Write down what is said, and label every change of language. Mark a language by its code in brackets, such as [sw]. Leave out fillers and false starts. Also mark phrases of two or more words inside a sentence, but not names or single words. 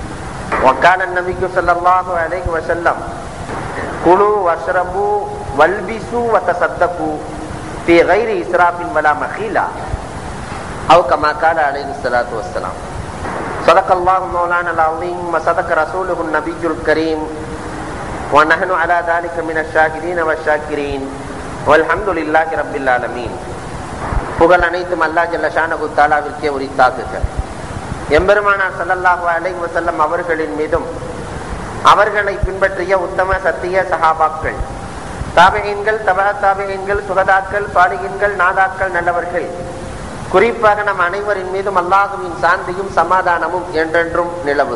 [ar] وقال النبي صلى الله عليه وسلم: كلوا واشربوا والبسوا وتصدقوا في غير إسراف ولا مخيلة، أو كما قال عليه الصلاة والسلام. صدق الله مولانا العظيم وصدق رسوله النبي الكريم ونحن على ذلك من الشاهدين والشاكرين والحمد لله رب العالمين. [ta] புகழ் அனைத்தும் அல்லாஹ் [ar] جل شأنه تعالى [ta] உரித்தாகுக. எம்பெருமானார் [ar] صلى الله عليه وسلم [ta] அவர்களின் மீதும் அவர்களை பின்பற்றிய உத்தம சத்திய சஹாபாக்கள், தாபிஈன்கள், [ar] تبع تابعين, [ta] சுஹதாக்கள், சாலிஹீன்கள், நாதாக்கள், நல்லவர்கள், குறிப்பாக நம் அனைவரின் மீதும் அல்லாஹுவின் சாந்தியும் சமாதானமும் என்றென்றும் நிலவுக.